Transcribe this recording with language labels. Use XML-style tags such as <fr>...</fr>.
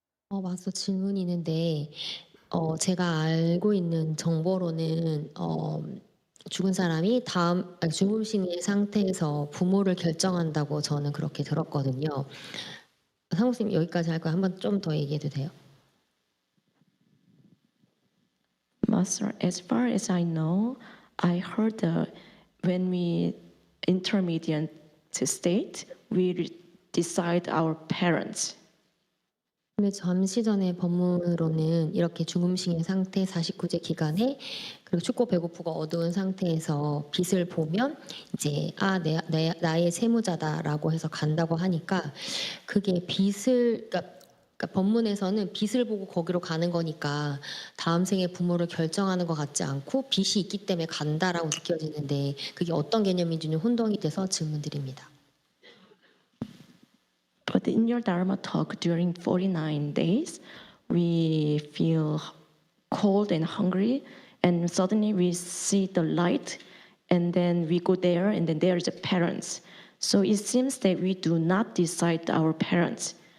<ko>마스터 질문이 있는데, 제가 알고 있는 정보로는, 죽은 사람이 죽음신의 상태에서 부모를 결정한다고 저는 그렇게 들었거든요. 상무님 여기까지 할 거예요. 한번 좀 더 얘기해도 돼요?</ko> <en>Master, as far as I know, I heard that when we intermediate state, we decide our parents.</en> <ko>근데 잠시 전에 법문으로는 이렇게 죽음신의 상태 49제 기간에 그리고 춥고 배고프고 어두운 상태에서 빛을 보면 이제 나의 세무자다라고 해서 간다고 하니까 그게 빛을 그러니까 법문에서는 빛을 보고 거기로 가는 거니까 다음 생에 부모를 결정하는 것 같지 않고 빛이 있기 때문에 간다라고 느껴지는데 그게 어떤 개념인지 혼동이 돼서 질문드립니다.</ko> <en>But in your Dharma talk during 49 days, we feel cold and hungry, and suddenly we see the light, and then we go there, and then there is a parents. So it seems that we do not decide our parents.</en>